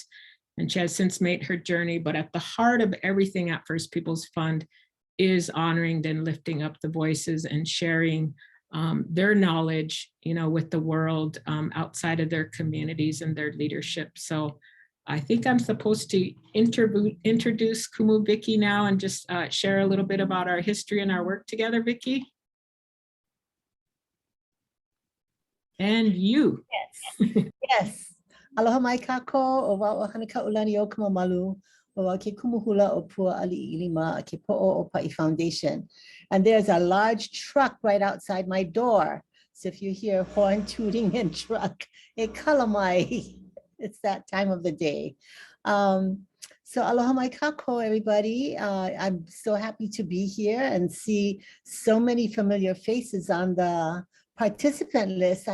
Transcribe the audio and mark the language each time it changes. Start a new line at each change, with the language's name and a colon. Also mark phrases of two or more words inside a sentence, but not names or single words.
English: And she has since made her journey, but at the heart of everything at First Peoples Fund is honoring and lifting up the voices and sharing their knowledge, with the world outside of their communities and their leadership. So I think I'm supposed to introduce Kumu Vicky now and just share a little bit about our history and our work together, Vicky. And you. Yes. Yes.
Hawaiian: Aloha mai kako o wau ahana ka ulani o Kamamalu o wau ke kumuhula o Pua Ali Ilima ke po'o o Pa'i Foundation.
English: And there's a large truck right outside my door. So if you hear horn tooting and truck,
Hawaiian: e kalamai.
English: It's that time of the day. So
Hawaiian: aloha mai kako,
English: everybody. I'm so happy to be here and see so many familiar faces on the participant list.